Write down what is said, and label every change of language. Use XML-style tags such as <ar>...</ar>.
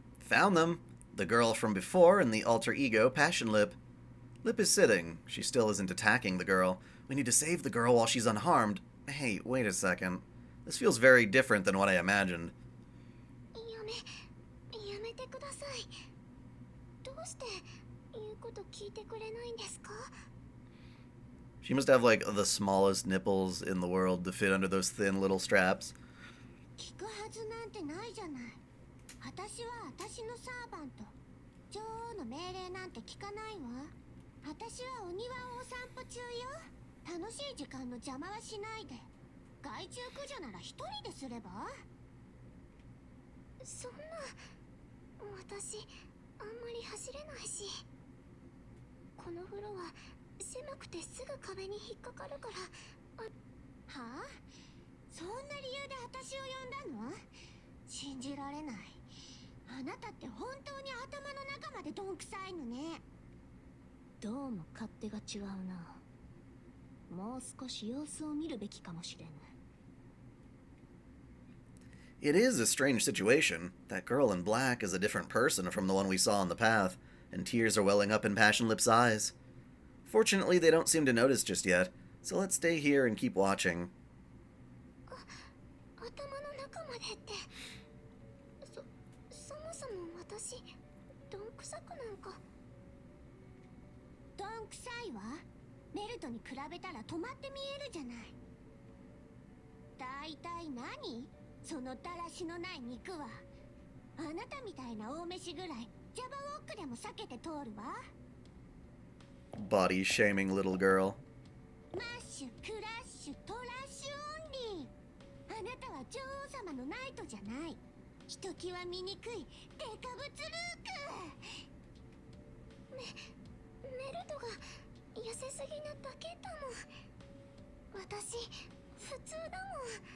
<en>Found them. The girl from before and the alter ego Passion Lip. Lip is sitting. She still isn't attacking the girl. We need to save the girl while she's unharmed. Hey, wait a second. This feels very different than what I imagined.</en> <ja>やめてください。どうして言うこと聞いてくれないんですか?</ja> <en>She must have like the smallest nipples in the world to fit under those thin little straps.</en> <ja>聞くはずなんてないじゃない。私は私のサーバント。女王の命令なんて聞かないわ。私はお庭をお散歩中よ。楽しい時間の邪魔はしないで。害虫駆除なら一人ですれば。そんな、私あんまり走れないし。この風呂は狭くてすぐ壁に引っかかるから。はあ？そんな理由で私を呼んだの？信じられない。あなたって本当に頭の中までどんくさいのね。どうも勝手が違うな。もう少し様子を見るべきかもしれない。</ja> <en>It is a strange situation. That girl in black is a different person from the one we saw on the path, and tears are welling up in Passion Lip's eyes. Fortunately, they don't seem to notice just yet, so let's stay here and keep watching.</en> <ja>頭の中までって、そもそも私どんくさくなんか。どんくさいわ。メルトに比べたら止まって見えるじゃない。大体何？そのだらしのない肉は。あなたみたいな大飯ぐらいジャバウォックでも避けて通るわ。</ja> <en>Body shaming little girl.</en> <ja>マッシュ、クラッシュ、トラッシュオンリー。あなたは女王様のナイトじゃない。ひときわ醜いデカブツルーク。メルトが痩せすぎなだけだもん。私普通だもん。</ja>